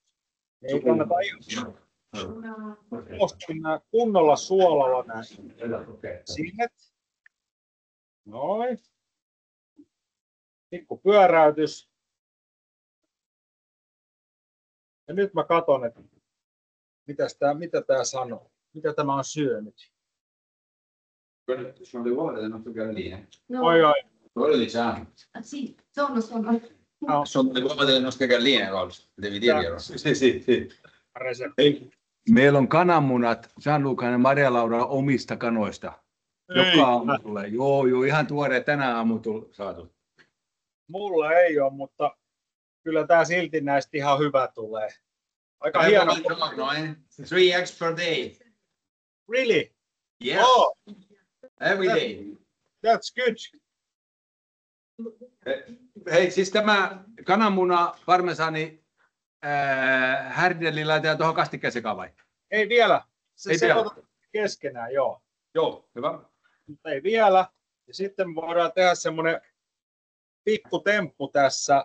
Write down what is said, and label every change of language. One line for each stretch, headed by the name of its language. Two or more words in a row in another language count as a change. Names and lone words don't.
Finnish: Ei kannata ihan kunnolla suolalla nämä sienet. Noin. Pikku pyöräytys. Ja nyt mä katson, että mitä tää sanoo. Mitä tämä on syönyt.
Italian: Sono le uova delle nostre galline. No, Oi. Quello diciamo. Ah, sì, sono. No, Sono le uova delle nostre galline, Rolf. Devi dirglielo. Si.
Finnish: resepti. Hei, meillä on kananmunat Gianlucan ja Maria-Laura omista kanoista. Joka aamu tulee. Joo, ihan tuore tänä aamu saatu. Mulla ei ole, mutta kyllä tää silti näistä ihan hyvä tulee. Aika hieno.
English: Noin. 3 eggs per day. Really? Yes. Oh, Every day. that's good.
Finnish: Hei, siis tämä kananmuna parmesani härdeli laitetaan tuohon kastikkeeseen vai? Ei vielä. Se Ei vielä. sekoitetaan keskenään, joo. Joo, hyvä. Mutta ei vielä. Ja sitten me voidaan tehdä semmoinen pikku temppu tässä.